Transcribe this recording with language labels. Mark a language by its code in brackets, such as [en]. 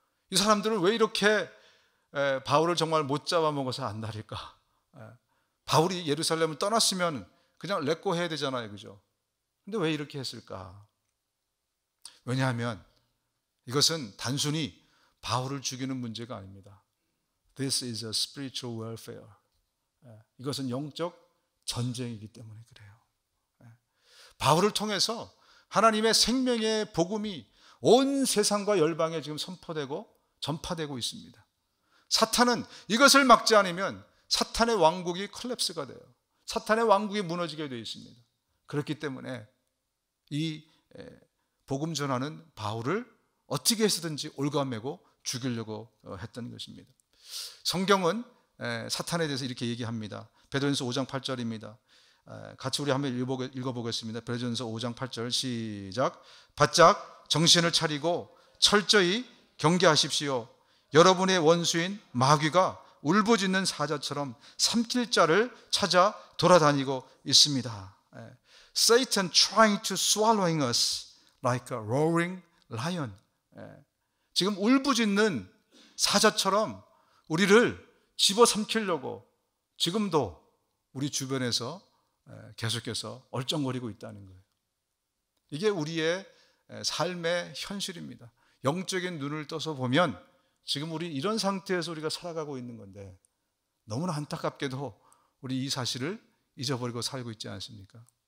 [ko] 이 사람들은 왜 이렇게 바울을 정말 못 잡아먹어서 안달일까? 바울이 예루살렘을 떠났으면 그냥 렛고 해야 되잖아요, 그죠? 근데 왜 이렇게 했을까? 왜냐하면 이것은 단순히 바울을 죽이는 문제가 아닙니다. [en] This is a spiritual warfare. [ko] 이것은 영적 전쟁이기 때문에 그래요. 바울을 통해서 하나님의 생명의 복음이 온 세상과 열방에 지금 선포되고 전파되고 있습니다. 사탄은 이것을 막지 않으면 사탄의 왕국이 콜랩스가 돼요. 사탄의 왕국이 무너지게 되어 있습니다. 그렇기 때문에 이 복음 전하는 바울을 어떻게 해서든지 올가매고 죽이려고 했던 것입니다. 성경은 사탄에 대해서 이렇게 얘기합니다. 베드로전서 5장 8절입니다. 같이 우리 한번 읽어보겠습니다. 베드로전서 5장 8절 시작. 바짝 정신을 차리고 철저히 경계하십시오. 여러분의 원수인 마귀가 울부짖는 사자처럼 삼킬 자를 찾아 돌아다니고 있습니다. [en] Satan trying to swallowing us like a roaring lion. [ko] 지금 울부짖는 사자처럼 우리를 집어삼키려고 지금도 우리 주변에서 계속해서 얼쩡거리고 있다는 거예요. 이게 우리의 삶의 현실입니다. 영적인 눈을 떠서 보면 지금 우리 이런 상태에서 우리가 살아가고 있는 건데 너무나 안타깝게도 우리 이 사실을 잊어버리고 살고 있지 않습니까?